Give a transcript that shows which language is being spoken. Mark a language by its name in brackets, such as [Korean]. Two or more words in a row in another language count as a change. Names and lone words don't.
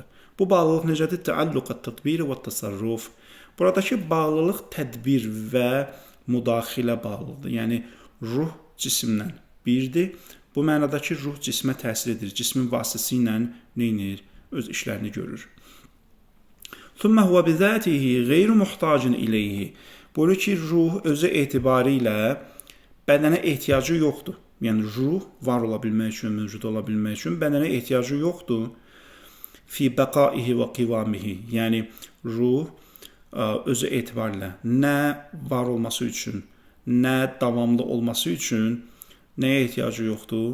[Azerbaijani] Bu bağlılıq necədir? Təalluqat tədbir və təsərruf. Buradakı bağlılıq tədbir və müdaxilə bağlıdır. Yəni ruh cisimlə birdir. Bu mənadakı ruh cismə təsir edir. Cismin vasitəsilə neynir? Öz işlərini görür. [Arabic] ثم هو بذاته غير محتاج إليه. [Azerbaijani] Buyurur ki, ruh özü etibarilə bədənə ehtiyacı yoxdur. Yəni ruh var ola bilmək üçün, mövcud ola bilmək üçün bədənə ehtiyacı yoxdur. [Arabic] في بقائه وقوامه. [Azerbaijani] Yəni ruh özü etibarilə nə var olması üçün, nə davamlı olması üçün nəyə ehtiyacı yoxdur?